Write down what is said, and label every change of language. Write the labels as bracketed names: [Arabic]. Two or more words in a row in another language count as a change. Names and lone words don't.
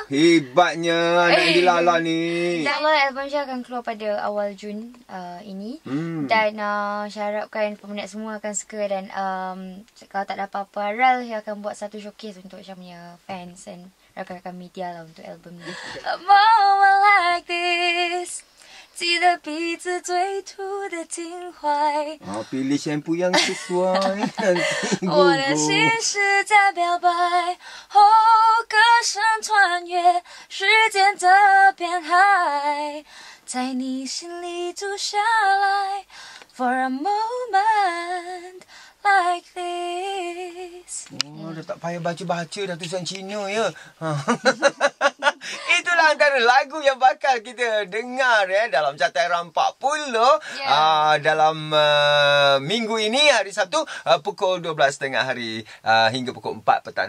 [Malay] Hebatnya anak Dilala ni. InsyaAllah album saya akan keluar pada awal Jun ini. Dan saya harapkan peminat semua akan suka. Dan kalau tak ada apa-apa, Ral akan buat satu showcase untuk Syah punya fans dan rakan-rakan media lah untuk album ni. [English] A moment like this, [Chinese] 记得彼此最初的情怀。 [Malay] pilih shampoo yang sesuai. [Chinese] 我的心是在表白，歌声穿越时间的边海，在你心里住下来 [English] for a moment like this. [Malay] Dah tak payah baca-baca dah tulisan Cina ya. Itulah antara lagu yang bakal kita dengar dalam Catairan 40 dalam minggu ini, hari Sabtu, pukul 12.30 hari hingga pukul 4 petang.